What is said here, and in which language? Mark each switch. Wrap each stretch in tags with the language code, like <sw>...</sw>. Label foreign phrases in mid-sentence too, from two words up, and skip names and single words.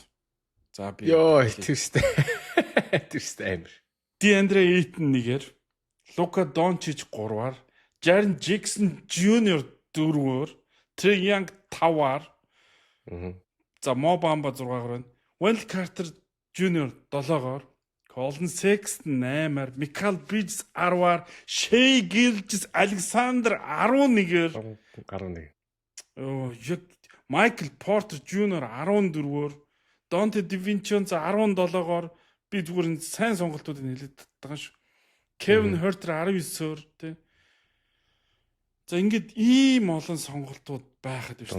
<mn>За би тэрстэй амир. DeAndre Ayton 1-ээр, Luka Doncic 3-аар, Jaren Jackson Jr. 4-оор, Trae Young 5-аар. За Mo Bamba 6-аар байна. Wendell Carter Jr. 7-оор. Colin Sexton 8-аар, Michael Bridges 10-аар, Shai Gilgeous Alexander 11-ээр. 11. Яг Michael Porter Jr. 14- өөр, Dante DiVincenzo 17-оор би зүгээр энэ сайн сонголтуудыг хэлээд байгаа шүү. Kevin Huerter 19- өөр тий. За ингээд ийм олон сонголтууд байхад биш.</mn>